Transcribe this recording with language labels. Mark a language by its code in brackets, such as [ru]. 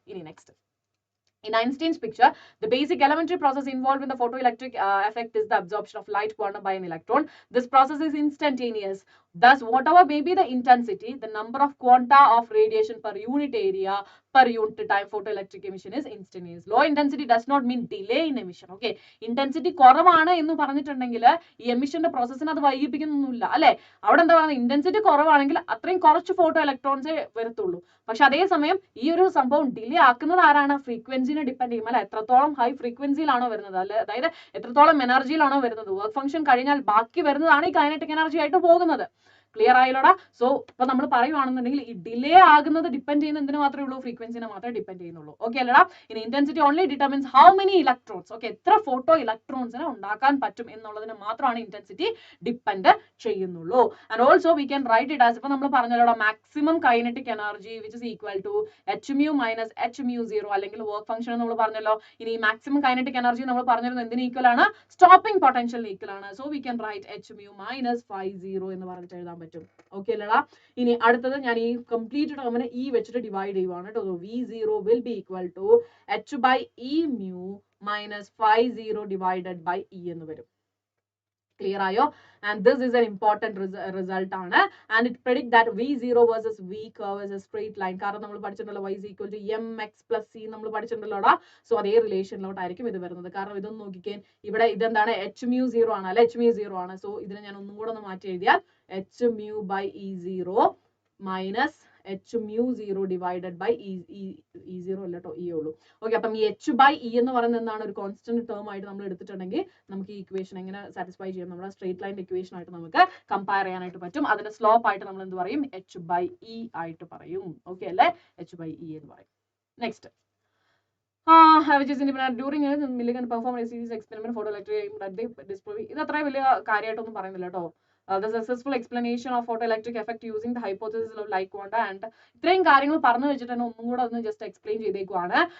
[en] ഇനി next, in Einstein's picture, the basic elementary process involved in the photoelectric effect is the absorption of light quantum by an electron. This process is instantaneous. Thus, whatever may be the intensity, the number of quanta of radiation per unit area per unit time photoelectric emission is instantaneous. Low intensity does not mean delay in emission. [ml] Okay, intensity കുറവാണ് എന്ന് പറഞ്ഞിട്ടുണ്ടെങ്കിൽ ഈ എമിഷന്റെ പ്രോസസ്സിനെ അത് വൈകിപ്പിക്കുന്നൊന്നുമില്ല അല്ലെ? അവിടെ എന്താ പറയുക? Intensity കുറവാണെങ്കിൽ അത്രയും കുറച്ച് ഫോട്ടോ ഇലക്ട്രോൺസേ വരത്തുള്ളൂ. പക്ഷെ അതേസമയം ഈ ഒരു സംഭവം ഡിലേ ആക്കുന്നത് ആരാണ്? ഫ്രീക്വൻസിനെ ഡിപ്പെൻഡ് ചെയ്യും അല്ലെ? എത്രത്തോളം ഹൈ ഫ്രീക്വൻസിയിലാണോ വരുന്നത്, അല്ലെ അതായത് എത്രത്തോളം എനർജിയിലാണോ വരുന്നത്. വർക്ക് ഫംഗ്ഷൻ കഴിഞ്ഞാൽ ബാക്കി വരുന്നതാണ് ഈ കൈനറ്റിക് എനർജി ആയിട്ട് പോകുന്നത്. ക്ലിയർ ആയില്ലോടാ? സോ ഇപ്പൊ നമ്മൾ പറയുവാണെന്നുണ്ടെങ്കിൽ ഈ ഡിലേ ആകുന്നത് ഡിപ്പെൻഡ് ചെയ്യുന്ന എന്തിനു മാത്രമേ ഉള്ളൂ? ഫ്രീക്വൻസിനെ മാത്രമേ ഡിപ്പെൻഡ് ചെയ്യുന്നുള്ളൂ. ഓക്കെ അല്ലടാ? ഇനി [en] Intensity only determines how many electrons. [ml] Okay, എത്ര ഫോട്ടോ ഇലക്ട്രോൺസിനെ ഉണ്ടാക്കാൻ പറ്റും എന്നുള്ളതിന് മാത്രമാണ് ഇന്റൻസിറ്റി ഡിപ്പെൻഡ് ചെയ്യുന്നുള്ളൂ. [en] and also we can write it as, [ml] ഇപ്പൊ നമ്മൾ പറഞ്ഞല്ലോ [en] Maximum kinetic energy which is equal to h mu minus h mu 0 അല്ലെങ്കിൽ work function നമ്മൾ പറഞ്ഞല്ലോ. [ml] ഇനി മാക്സിമം കൈനറ്റിക് എനർജി നമ്മൾ പറഞ്ഞിരുന്നത് എന്തിന് ഈക്വൽ ആണ്? സ്റ്റോപ്പിംഗ് പൊട്ടൻഷ്യലിന് ഈക്വൽ ആണ്. [en] so we can write h mu minus phi 0 [ml] എന്ന് പറഞ്ഞിട്ട് എഴുതാൻ പറ്റും. ഓക്കെ അല്ലടാ? ഇനി അടുത്തത് ഞാൻ ഈ കംപ്ലീറ്റ് ടേമിനെ ഈ വെച്ചിട്ട് ഡിവൈഡ് ചെയ്യുവാണ് കേട്ടോ. [en] v0 will be equal to h by e mu minus phi 0 divided by e [ml] എന്ന് വരും. ക്ലിയർ ആയോ? [en] And this is an important result ആണ്. And it predict that v0 versus v curve is a straight line. [ml] കാരണം നമ്മൾ പഠിച്ചിട്ടുണ്ടല്ലോ y is equal to mx plus c നമ്മൾ പഠിച്ചിട്ടുണ്ടല്ലോടാ. So അതേ റിലേഷനിലോട്ടായിരിക്കും ഇത് വരുന്നത്. കാരണം ഇതൊന്ന് നോക്കിക്കേ, ഇവിടെ ഇതെന്താണ്? h mu 0 ആണ് അല്ലെ? h mu 0 ആണ്. സോ ഇതിനെ ഞാൻ ഒന്നും കൂടെ ഒന്ന് മാറ്റി എഴുതിയാൽ h mu by e0 minus h mu 0 divided by e0 അല്ല കേട്ടോ, e ഉള്ളൂ. ഓക്കെ, അപ്പം ഈ h by e എന്ന് പറയുന്നത് എന്താണ്? ഒരു കോൺസ്റ്റന്റ് ടേം ആയിട്ട് നമ്മൾ എടുത്തിട്ടുണ്ടെങ്കിൽ നമുക്ക് ഈ ഇക്വേഷൻ എങ്ങനെ സാറ്റിസ്ഫൈ ചെയ്യാം? നമ്മുടെ സ്ട്രേറ്റ് ലൈൻ ഇക്വേഷൻ ആയിട്ട് നമുക്ക് കമ്പയർ ചെയ്യാനായിട്ട് പറ്റും. അതിന്റെ സ്ലോപ്പ് ആയിട്ട് നമ്മൾ എന്ത് പറയും? h by e ആയിട്ട് പറയും. ഓക്കെ അല്ലേ? h by e എന്ന് പറയും. [en] Next, which is independent during Millikan performed a series experiment photoelectric that they disprove. [ml] ഇത് അത്ര വലിയ കാര്യമായിട്ടൊന്നും പറയുന്നില്ല കേട്ടോ. [en] The successful explanation of photoelectric effect using the hypothesis of light quanta, and [ml] ഇത്രയും കാര്യങ്ങൾ പറഞ്ഞു വെച്ചിട്ട് തന്നെ ഒന്നും കൂടെ ഒന്ന് ജസ്റ്റ് എക്സ്പ്ലെയിൻ ചെയ്തേക്കുവാണ്.